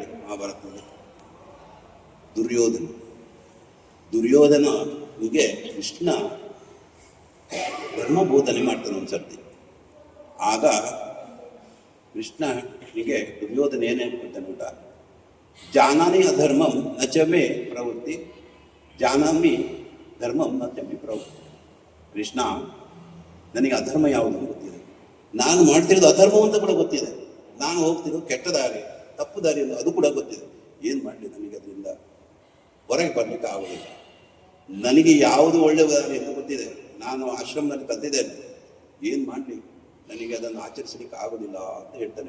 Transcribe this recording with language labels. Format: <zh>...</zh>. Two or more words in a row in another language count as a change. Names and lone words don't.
<kn>ಮಹಾಭಾರತದಲ್ಲಿ ದುರ್ಯೋಧನಿಗೆ ಕೃಷ್ಣ ಧರ್ಮಬೋಧನೆ ಮಾಡ್ತಾನೆ ಒಂದು ಸರ್ತಿ. ಆಗ ಕೃಷ್ಣನಿಗೆ ದುರ್ಯೋಧನ ಏನೇ ಹೇಳ್ತಾನೆ ಊಟ,</kn> <sa>ಜಾನಾನಿ ಅಧರ್ಮಂ ನಚಮೆ ಪ್ರವೃತ್ತಿ, ಜಾನಾಮಿ ಧರ್ಮಂ ನಚಮೆ ಪ್ರವೃತ್ತಿ.</sa> <kn>ಕೃಷ್ಣ, ನನಗೆ ಅಧರ್ಮ ಯಾವುದು ಗೊತ್ತಿದೆ, ನಾನು ಮಾಡ್ತಿರೋದು ಅಧರ್ಮ ಅಂತ ಕೂಡ ಗೊತ್ತಿದೆ, ನಾನು ಹೋಗ್ತಿರೋದು ಕೆಟ್ಟ ದಾರಿ, ತಪ್ಪು ದಾರಿ ಅಂತ ಅದು ಕೂಡ ಗೊತ್ತಿದೆ. ಏನು ಮಾಡಲಿ, ನನಗೆ ಅದರಿಂದ ಹೊರಗೆ ಬರಲಿಕ್ಕೆ ಆಗೋದಿಲ್ಲ. ನನಗೆ ಯಾವುದು ಒಳ್ಳೆ ದಾರಿ ಅಂತ ಗೊತ್ತಿದೆ, ನಾನು ಆಶ್ರಮದಲ್ಲಿ ಕಲ್ತಿದ್ದೇನೆ, ಏನು ಮಾಡಲಿ, ನನಗೆ ಅದನ್ನು ಆಚರಿಸಲಿಕ್ಕೆ ಆಗೋದಿಲ್ಲ ಅಂತ ಹೇಳ್ತಾನೆ.</kn>